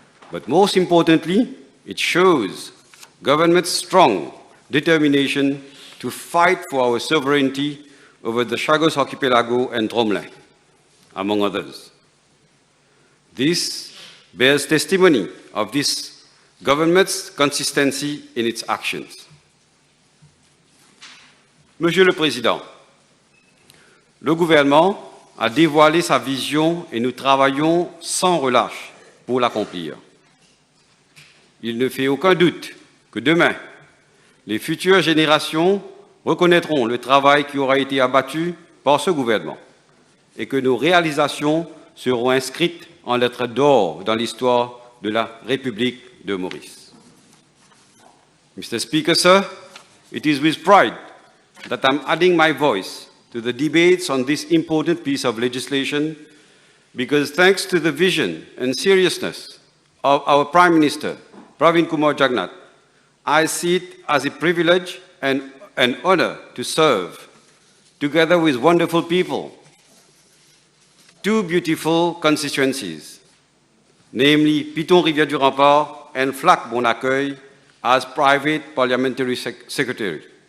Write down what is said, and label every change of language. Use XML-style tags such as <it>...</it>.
<en>But most importantly, it shows government's strong determination to fight for our sovereignty over the Chagos Archipelago and Tromlin, among others. This bears testimony of this government's consistency in its actions.</en> <fr>Monsieur le Président, le gouvernement a dévoilé sa vision et nous travaillons sans relâche pour l'accomplir. Il ne fait aucun doute que demain, les futures générations reconnaîtront le travail qui aura été abattu par ce gouvernement et que nos réalisations seront inscrites en lettres d'or dans l'histoire de la République de Maurice.</fr> <en>Mr. Speaker, sir, it is with pride that I'm adding my voice to the debates on this important piece of legislation because thanks to the vision and seriousness of our Prime Minister, Pravin Kumar Jagnnath, I see it as a privilege and an honor to serve, together with wonderful people, two beautiful constituencies, namely Piton-Rivière-du-Rempart and Flac-Bon-Accueil, as private parliamentary secretary.</en>